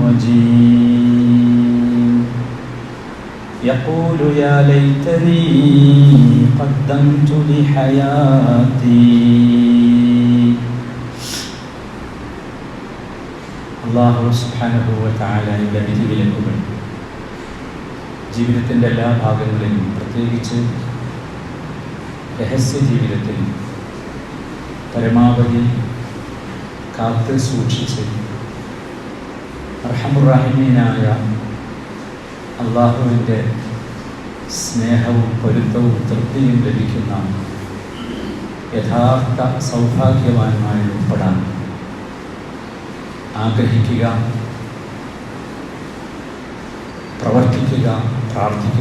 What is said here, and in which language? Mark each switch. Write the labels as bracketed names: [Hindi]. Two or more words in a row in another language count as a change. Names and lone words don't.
[Arabic] الرجيم يقول يا ليتني قدمت لحياتي الله سبحانه وتعالى [Malayalam] വിധിവിലക്കുകൾ ജീവിതത്തിൻ്റെ എല്ലാ ഭാഗങ്ങളിലും പ്രത്യേകിച്ച് രഹസ്യ ജീവിതത്തിൽ പരമാവധി കാത്ത് സൂക്ഷിച്ച് അർഹമുർ-റഹീമീനായ അള്ളാഹുവിൻ്റെ സ്നേഹവും പൊരുത്തവും തൃപ്തിയും ലഭിക്കുന്ന യഥാർത്ഥ സൗഭാഗ്യവാന്മാരിൽ ഉൾപ്പെടാൻ ആഗ്രഹിക്കുക, പ്രവർത്തിക്കുക, പ്രാർത്ഥിക്കുക.